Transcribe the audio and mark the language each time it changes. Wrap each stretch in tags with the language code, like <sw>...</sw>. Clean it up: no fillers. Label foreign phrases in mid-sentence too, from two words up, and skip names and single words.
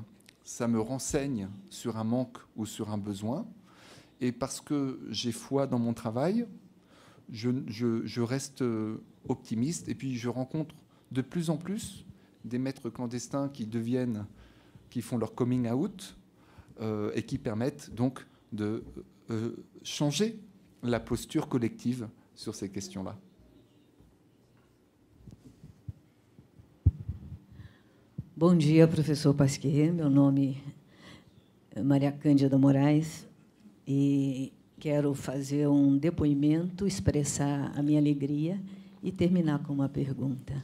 <fr>Ça me renseigne sur un manque ou sur un besoin. Et parce que j'ai foi dans mon travail, je reste optimiste. Et puis je rencontre de plus en plus des maîtres clandestins qui font leur</fr> <en>coming out</en> <fr>et qui permettent donc de changer la posture collective sur ces questions-là.</fr> <pt>Bom dia, professor Pasquier. Meu nome é Maria Cândida Moraes e quero fazer um depoimento, expressar a minha alegria e terminar com uma pergunta.</pt>